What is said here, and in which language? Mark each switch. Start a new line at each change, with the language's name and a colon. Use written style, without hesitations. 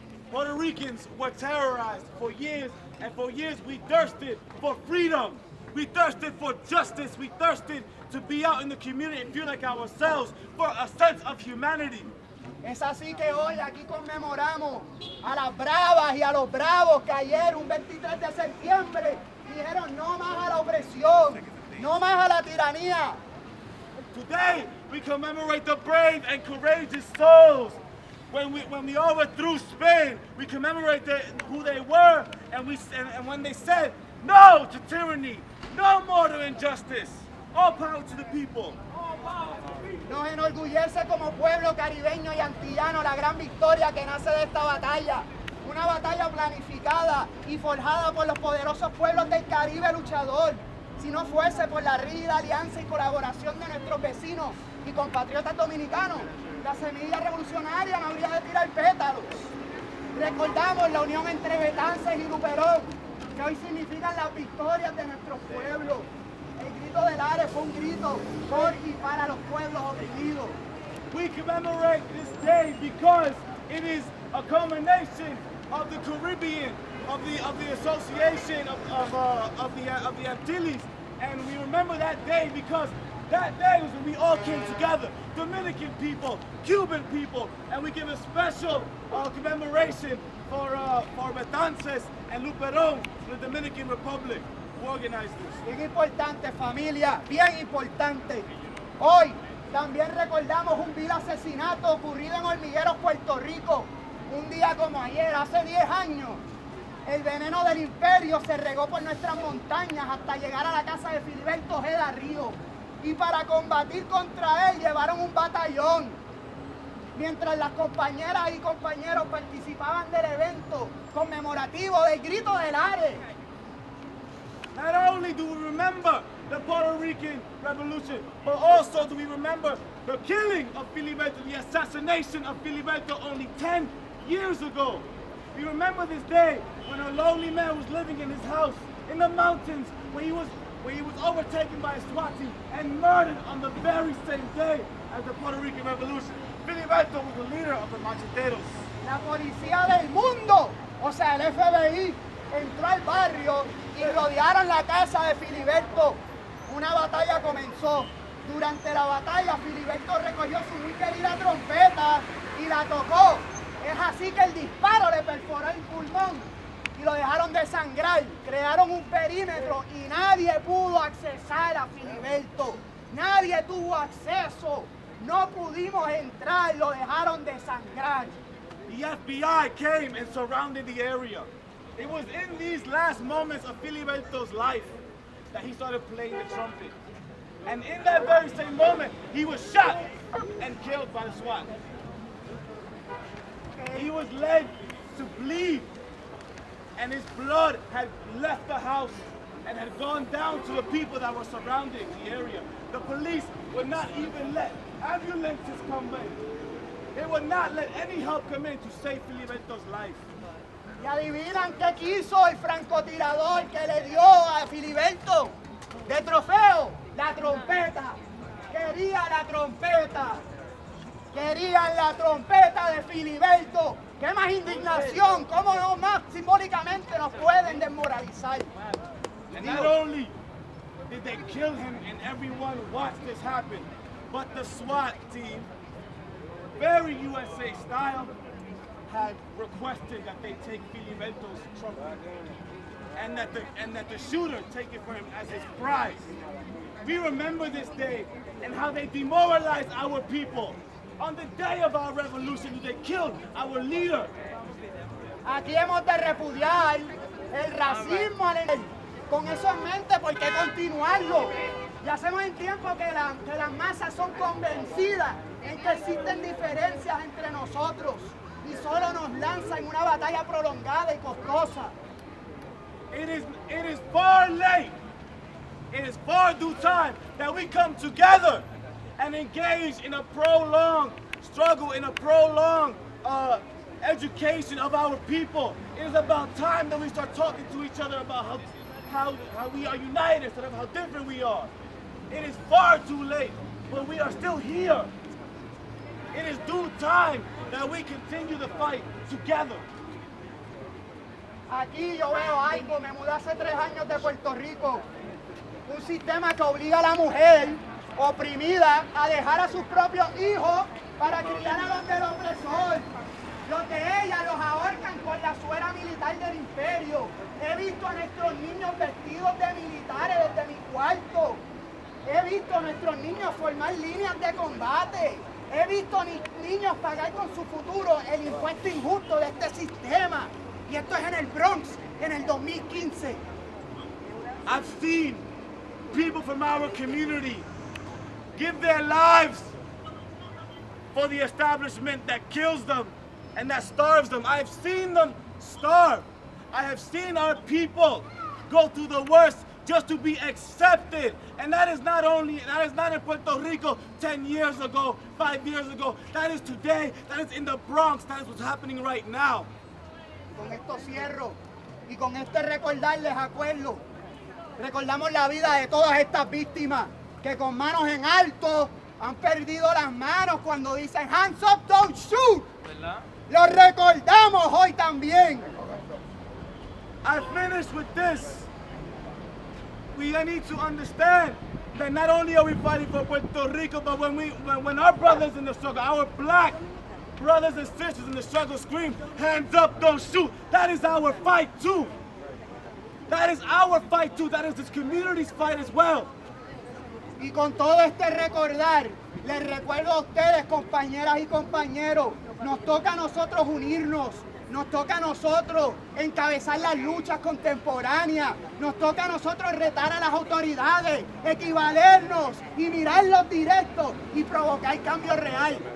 English: Puerto Ricans were terrorized for years, and for years we thirsted for freedom. We thirsted for justice. We thirsted to be out in the community and feel like ourselves, for a sense of humanity.
Spanish: Es así que hoy aquí conmemoramos a las bravas y a los bravos que ayer, un 23 de septiembre, dijeron no más a la opresión, no más a la tiranía.
English: Today we commemorate the brave and courageous souls. When we overthrew Spain, we commemorate who they were, and when they said no to tyranny, no more to injustice. All power to the people.
Spanish: Nos enorgullece como pueblo caribeño y antillano la gran victoria que nace de esta batalla. Una batalla planificada y forjada por los poderosos pueblos del Caribe luchador. Si no fuese por la rígida alianza y colaboración de nuestros vecinos y compatriotas dominicanos, la semilla revolucionaria no habría de tirar pétalos. Recordamos la unión entre Betances y Luperón, que hoy significan las victorias de nuestro pueblo. El grito Grito de Lares fue un grito por y para los pueblos oprimidos.
English: We commemorate this day because it is a culmination of the Caribbean, of the association of the Antilles, and we remember that day because that day was when we all came together, Dominican people, Cuban people, and we give a special commemoration for Betances and Luperón from the Dominican Republic who organized this.
Spanish: Bien importante, familia, bien importante. Hoy también recordamos un vil asesinato ocurrido en Hormigueros, Puerto Rico. Un día como ayer, hace 10 años, el veneno del imperio se regó por nuestras montañas hasta llegar a la casa de Filiberto Ojeda Río. Y para combatir contra él llevaron un batallón. Mientras las compañeras y compañeros participaban del evento conmemorativo del Grito de Lares.
English: Not only do we remember the Puerto Rican Revolution, but also do we remember the killing of Filiberto, the assassination of Filiberto only 10 years ago. We remember this day when a lonely man was living in his house in the mountains where he was overtaken by a SWAT team and murdered on the very same day as the Puerto Rican Revolution. Filiberto was the leader of the macheteros.
Spanish: La policía del mundo, o sea, el FBI, entró al barrio y rodearon la casa de Filiberto. Una batalla comenzó. Durante la batalla, Filiberto recogió su muy querida trompeta y la tocó. Es así que el disparo le perforó el pulmón y lo dejaron desangrar. Crearon un perímetro y nadie pudo accesar a Filiberto. Nadie tuvo acceso. No pudimos entrar, lo dejaron desangrar.
English: The FBI came and surrounded the area. It was in these last moments of Filiberto's life that he started playing the trumpet. And in that very same moment, he was shot and killed by the SWAT. He was led to bleed, and his blood had left the house and had gone down to the people that were surrounding the area. The police would not even let ambulances come in. They would not let any help come in to save Filiberto's life.
Spanish: Y adivinan qué quiso el francotirador que le dio a Filiberto de trofeo, la trompeta. Quería la trompeta. Querían la trompeta de Filiberto. ¡Qué más indignación! ¿Cómo no más simbólicamente nos pueden desmoralizar?
English: And not only did they kill him and everyone watched this happen, but the SWAT team, very USA style, had requested that they take Filiberto's trumpet and that the shooter take it for him as his prize. We remember this day and how they demoralized our people. On the day of our revolution, they killed our leader.
Spanish: Aquí hemos de repudiar el racismo con eso en mente, ¿por qué continuarlo? Ya hacemos en tiempo que las masas son convencidas en que existen diferencias entre nosotros y solo nos lanzan en una batalla prolongada y costosa.
English: It is far late. It is far due time that we come together and engage in a prolonged struggle, in a prolonged education of our people. It is about time that we start talking to each other about how we are united instead of how different we are. It is far too late, but we are still here. It is due time that we continue the fight together.
Spanish: Aquí yo veo algo, me mudé hace 3 años de Puerto Rico. Un sistema que obliga a la mujer oprimida a dejar a sus propios hijos para criar a los del opresor. Los de ella los ahorcan con la suera militar del imperio. He visto a nuestros niños vestidos de militares desde mi cuarto. He visto a nuestros niños formar líneas de combate. He visto niños pagar con su futuro el impuesto injusto de este sistema. Y esto es en el Bronx, en el 2015.
English: I've seen people from our community give their lives for the establishment that kills them and that starves them. I've seen them starve. I have seen our people go through the worst just to be accepted. And that is not in Puerto Rico 10 years ago, 5 years ago. That is today, that is in the Bronx, that is what's happening right now.
Spanish: Con esto cierro y con esto recordarles, acuerdo, Recordamos la vida de todas estas víctimas que con manos en alto han perdido las manos cuando dicen
English: hands up, don't shoot.
Spanish: Lo recordamos hoy también.
English: I finish with this. We need to understand that not only are we fighting for Puerto Rico, but when our brothers in the struggle, our black brothers and sisters in the struggle scream, hands up, don't shoot, that is our fight too. That is our fight too. That is this community's fight as well.
Spanish: Y con todo este recordar, les recuerdo a ustedes, compañeras y compañeros, nos toca a nosotros unirnos, nos toca a nosotros encabezar las luchas contemporáneas, nos toca a nosotros retar a las autoridades, equivalernos y mirarlos directos y provocar cambio real.